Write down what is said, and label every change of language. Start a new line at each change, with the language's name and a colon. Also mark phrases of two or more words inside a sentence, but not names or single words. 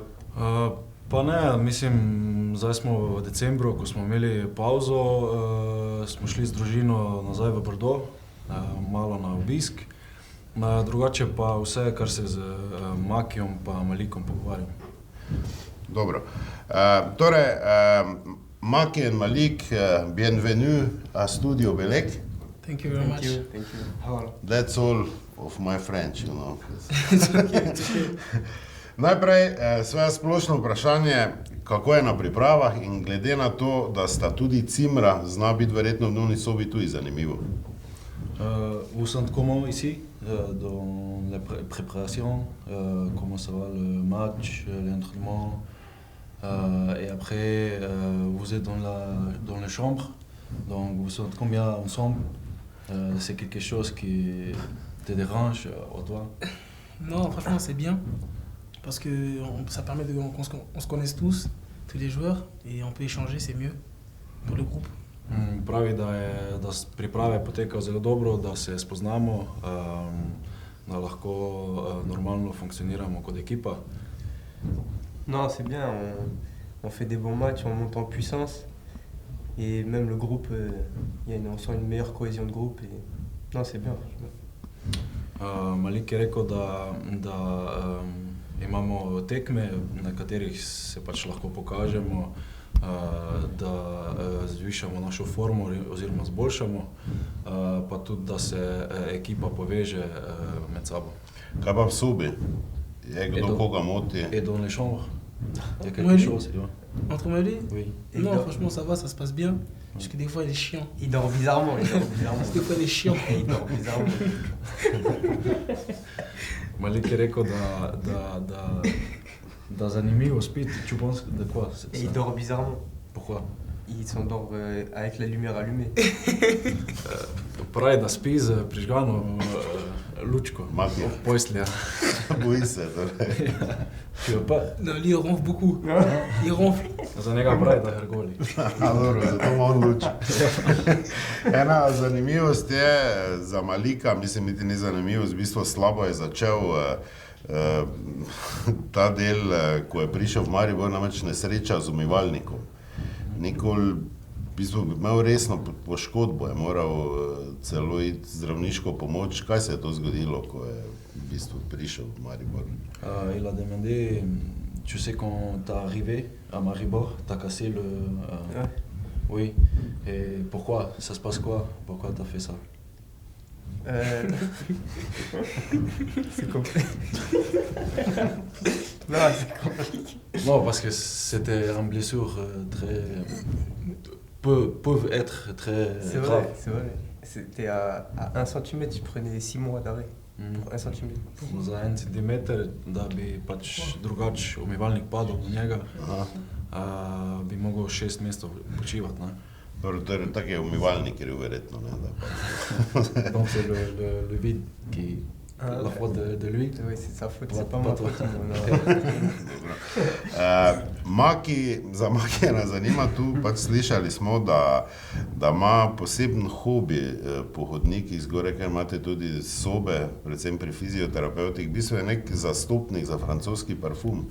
Slovenian: Pa ne, mislim, zdaj smo v decembru, ko smo imeli pauzo, smo šli z družino nazaj v Bordeaux, malo na obisk. Drugače pa vse, kar se z Makijom pa Malikom pogovarjam. Dobro. Torej,
French: Maki and Malik, bienvenue à Studio Belek.
English: Thank you very much. Thank you. That's all of my French, you know. It's okay.
Slovenian: Najprej, svoje splošno vprašanje, kako je na pripravah in glede na to, da sta tudi cimra, zna biti verjetno v dnevni sobi tudi zanimivo.
French: Vous sentez comment ici, dans la préparation, comment ça va le match, l'entraînement, et après vous êtes dans la chambre, donc vous sentez combien ensemble, c'est quelque chose qui te dérange au toi? Non, franchement, c'est bien. Parce que ça permet qu'on se connaisse tous les joueurs, et on peut échanger, c'est mieux pour le groupe.
Slovenian: Pravi, da priprave potekajo zelo dobro, da se spoznamo, da lahko normalno funkcioniramo kot ekipa.
French: Non, c'est bien, on fait des bons matchs, on monte en puissance. Et même le groupe, on sent une meilleure cohésion de groupe. Et... Non, c'est bien, franchement.
Slovenian: Malik je rekel, da imamo tekme, na katerih se pač lahko pokažemo, da zvišamo našo formo oziroma zboljšamo, pa tudi, da se ekipa poveže med sabo. Kaj pa v sobi? Je kdo koga moti?
French: Et dans les chambres? Il y a quelque chose, tu vois? Entre moi et lui? Oui. Non, franchement, ça va, ça se passe bien. Parce que des fois, il est chiant. Il dort bizarrement, Des fois, il est chiant. Il dort bizarrement.
Slovenian: Malik je rekel, da zanimivo spiti.
French: Tu penses de quoi? Et il dort bizarrement. Pourquoi? Il s'endort avec la lumière allumée.
Slovenian: Pravi, da spi z prižgano lučko. Maki. V postelji. Boji se, torej.
French: Tu veux pas? Non, lui, il ronfle beaucoup. Il ronfle.
Slovenian: Za njega pravi, da hrgoli. Dobro, zato ima on luč. Ena zanimivost je za Malika, mislim, niti ni zanimivost, v bistvu slabo je začel ta del, ko je prišel v Maribor, namreč nesreča z umivalnikom. Nikoli, v bistvu, imel resno poškodbo, je moral celo iti zdravniško pomoč. Kaj se je to zgodilo, ko je v bistvu prišel v Maribor?
French: Il a demandé, tu sais quand t'es arrivé à Maribor, t'as cassé le... Oui, et pourquoi? Ça se passe quoi? Pourquoi t'as fait ça? C'est compliqué. Non, c'est compliqué. Non, parce que c'était une blessure très... peuvent être très grave. C'est vrai. C'était à 1 cm, tu prenais 6 mois d'arrêt. Pour 1 cm.
Slovenian: Za 1 centimeter, da bi pač drugač umivalnik padal do njega, bi mogel 6 mesecev počivati, ne? Torej, tak je umivalnik, ker je verjetno, ne?
French: Donc c'est le vide qui... La faute de lui. Oui, c'est sa faute, c'est pas ma faute.
Slovenian: Maki, za Makija nas zanima tu, pač slišali smo, da ima poseben hobi po hodnikih zgoraj, ker imate tudi sobe, predvsem pri fizioterapeutih, v bistvu je nek zastopnik za francoski parfum.